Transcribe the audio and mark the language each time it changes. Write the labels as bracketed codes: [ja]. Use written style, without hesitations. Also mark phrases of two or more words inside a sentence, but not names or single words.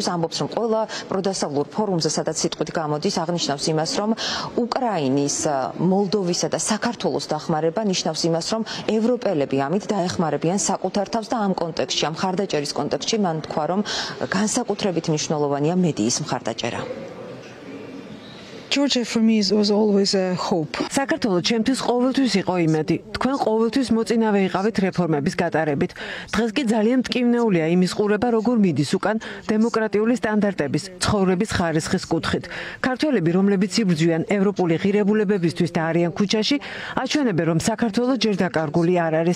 [ka] ამბობს, რომ ყველა პროდასავლურ ფორუმზე, სადაც სიტყვით გამოდის, აღნიშნავს იმას, რომ უკრაინის, მოლდოვისა და საქართველოს დახმარება ნიშნავს იმას, რომ ევროპელები ამით დაეხმარებიან საკუთარ თავს და ამ კონტექსტში, ამ მხარდაჭერის კონტექსტში მან თქვა, რომ განსაკუთრებით მნიშვნელოვანია მედიის მხარდაჭერა. [en] Georgia for me was always a hope. [ka] საქართველოს ჩემთვის ყოველთვის იყო იმედი. თქვენ ყოველთვის მოწინავე იყავით რეფორმების გატარებით. დღეს კი ძალიან მტკივნეულია იმის ყურება, როგორ მიდის უკან დემოკრატიული სტანდარტების, ცხოვრების ხარისხის კუთხით. ქართველები, რომლებიც იბრძვიან ევროპული ღირებულებებისთვის და არიან ქუჩაში, აჩვენებენ, რომ საქართველოს ჯერ დაკარგული არ არის.